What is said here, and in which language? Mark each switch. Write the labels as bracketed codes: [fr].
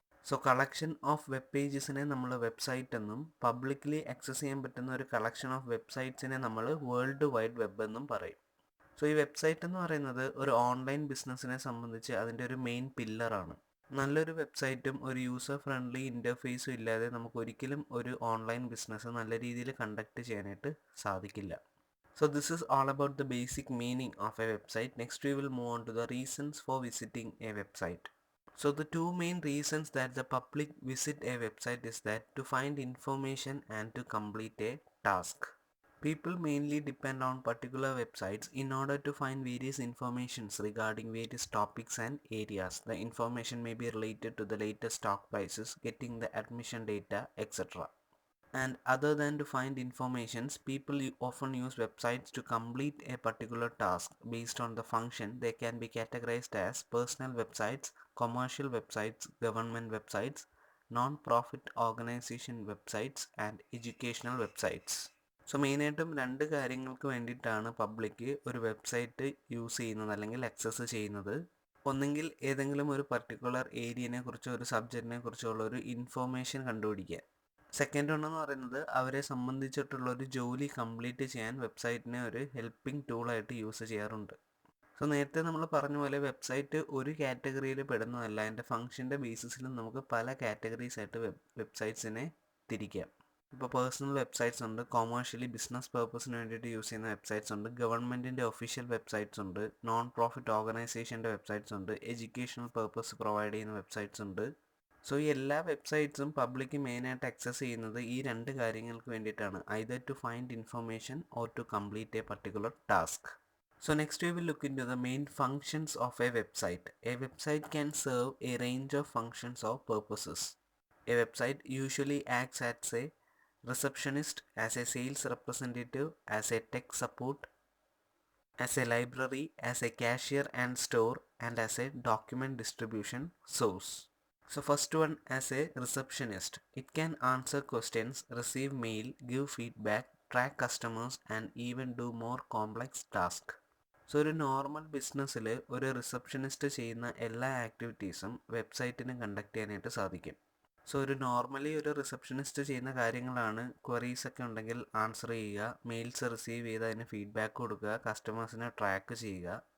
[ml] So collection of web പേജസിനെ നമ്മൾ website എന്നും publicly access ചെയ്യാൻ പറ്റുന്ന ഒരു കളക്ഷൻ ഓഫ് വെബ്സൈറ്റ്സിനെ നമ്മൾ വേൾഡ് വൈഡ് വെബ് എന്നും പറയും. സോ ഈ വെബ്സൈറ്റ് എന്ന് പറയുന്നത് ഒരു ഓൺലൈൻ ബിസിനസ്സിനെ സംബന്ധിച്ച് അതിൻ്റെ ഒരു മെയിൻ പില്ലറാണ്. നല്ലൊരു വെബ്സൈറ്റും ഒരു യൂസർ ഫ്രണ്ട്ലി ഇൻ്റർഫേസും ഇല്ലാതെ നമുക്ക് ഒരിക്കലും ഒരു ഓൺലൈൻ ബിസിനസ് നല്ല രീതിയിൽ കണ്ടക്ട് ചെയ്യാനായിട്ട് സാധിക്കില്ല. [en] So this is all about the basic meaning of a website. Next we will move on to the reasons for visiting a website. So the two main reasons that the public visit a website is that to find information and to complete a task. People mainly depend on particular websites in order to find various informations regarding various topics and areas. The information may be related to the latest stock prices, getting the admission data, etc. And other than to find informations, people often use websites to complete a particular task. Based on the function, they can be categorized as personal websites, commercial websites, government websites, non-profit organization websites and educational websites. [ml] So മെയിനായിട്ടും രണ്ട് കാര്യങ്ങൾക്ക് വേണ്ടിയിട്ടാണ് public ഒരു website use ചെയ്യുന്നത് അല്ലെങ്കിൽ access ചെയ്യുന്നത്. ഒന്നെങ്കിൽ ഏതെങ്കിലും ഒരു പർട്ടിക്കുലർ ഏരിയനെ കുറിച്ചോ ഒരു സബ്ജക്റ്റിനെ കുറിച്ചോ ഉള്ള ഒരു ഇൻഫോർമേഷൻ കണ്ടുപിടിക്കുക. സെക്കൻഡ് ഒന്നെന്ന് പറയുന്നത് അവരെ സംബന്ധിച്ചിട്ടുള്ള ഒരു ജോലി കംപ്ലീറ്റ് ചെയ്യാൻ വെബ്സൈറ്റിനെ ഒരു ഹെൽപ്പിംഗ് ടൂളായിട്ട് യൂസ് ചെയ്യാറുണ്ട്. സോ നേരത്തെ നമ്മൾ പറഞ്ഞ പോലെ വെബ്സൈറ്റ് ഒരു കാറ്റഗറിയിൽ പെടുന്നതല്ല, അതിൻ്റെ ഫംഗ്ഷൻ്റെ ബേസിസിലും നമുക്ക് പല കാറ്റഗറീസ് ആയിട്ട് വെബ്സൈറ്റ്സിനെ തിരിക്കാം. ഇപ്പോൾ പേഴ്സണൽ വെബ്സൈറ്റ്സ് ഉണ്ട്, കൊമേഴ്ഷ്യലി ബിസിനസ് പേർപ്പസിന് വേണ്ടിയിട്ട് യൂസ് ചെയ്യുന്ന വെബ്സൈറ്റ്സ് ഉണ്ട്, ഗവൺമെൻറ്റിൻ്റെ ഒഫീഷ്യൽ വെബ്സൈറ്റ്സ് ഉണ്ട്, നോൺ പ്രോഫിറ്റ് ഓർഗനൈസേഷൻ്റെ വെബ്സൈറ്റ്സ് ഉണ്ട്, എഡ്യൂക്കേഷണൽ പേർപ്പസ് പ്രൊവൈഡ് ചെയ്യുന്ന വെബ്സൈറ്റ്സ് ഉണ്ട്. സോ ഈ എല്ലാ വെബ്സൈറ്റ്സും പബ്ലിക് മെയിനായിട്ട് ആക്സസ് ചെയ്യുന്നത് ഈ രണ്ട് കാര്യങ്ങൾക്ക് വേണ്ടിയിട്ടാണ്, [en] Either to find information or to complete a particular task. So next we will look into the main functions of a website. A website can serve a range of functions or purposes. A website usually acts as a receptionist, as a sales representative, as a tech support, as a library, as a cashier and store, and as a document distribution source. So first one, as a receptionist. It can answer questions, receive mail, give feedback, track customers and even do more complex tasks. [ml] So ഒരു normal ബിസിനസ്സിൽ ഒരു receptionist ചെയ്യുന്ന എല്ലാ ആക്ടിവിറ്റീസും വെബ്സൈറ്റിന് conduct ചെയ്യാനായിട്ട് സാധിക്കും. So ഒരു normally ഒരു റിസപ്ഷനിസ്റ്റ് ചെയ്യുന്ന കാര്യങ്ങളാണ് ക്വറീസ് ഒക്കെ ഉണ്ടെങ്കിൽ ആൻസർ ചെയ്യുക, മെയിൽസ് റിസീവ് ചെയ്ത് അതിന് ഫീഡ്ബാക്ക് കൊടുക്കുക, കസ്റ്റമേഴ്സിനെ ട്രാക്ക് ചെയ്യുക.